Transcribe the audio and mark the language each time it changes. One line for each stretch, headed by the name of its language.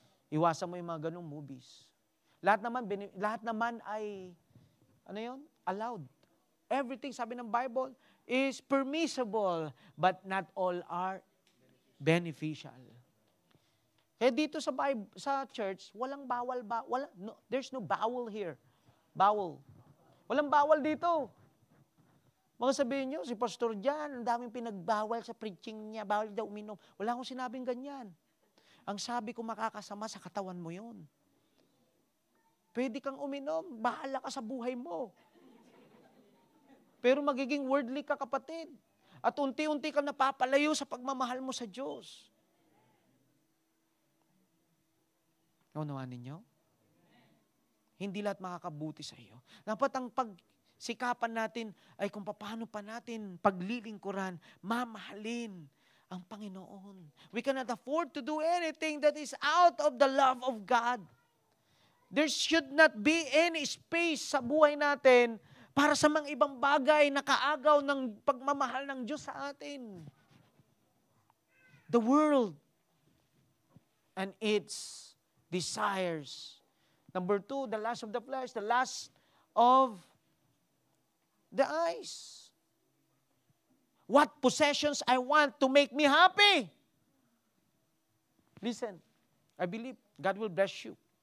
Filipino: Iwasan mo yung mga ganong movies. Lahat naman ay allowed.
English: Everything,
Filipino: sabi ng Bible,
English: is permissible, but not all are beneficial.
Filipino: Kaya dito sa church, walang bawal
English: there's no bawal here.
Filipino: Bawal. Walang bawal dito. Mga sabihin nyo, si Pastor Jan, ang daming pinagbawal sa preaching niya, bawal daw uminom. Wala akong sinabing ganyan. Ang sabi ko, makakasama sa katawan mo yun. Pwede kang uminom, bahala ka sa buhay mo. Pero magiging worldly ka, kapatid. At unti-unti ka napapalayo sa pagmamahal mo sa Diyos. Naunawaan ninyo? Hindi lahat makakabuti sa iyo. Dapat ang sikapan natin ay kung paano pa natin paglilingkuran, mamahalin ang Panginoon.
English: We cannot afford to do anything that is out of the love of God. There should not be any space
Filipino: sa buhay natin para sa mga ibang bagay na kaagaw ng pagmamahal ng Diyos sa atin.
English: The world and its desires. Number 2, the lust of the flesh, the lust of the eyes. What possessions I want to make me happy? Listen, I believe God will bless you.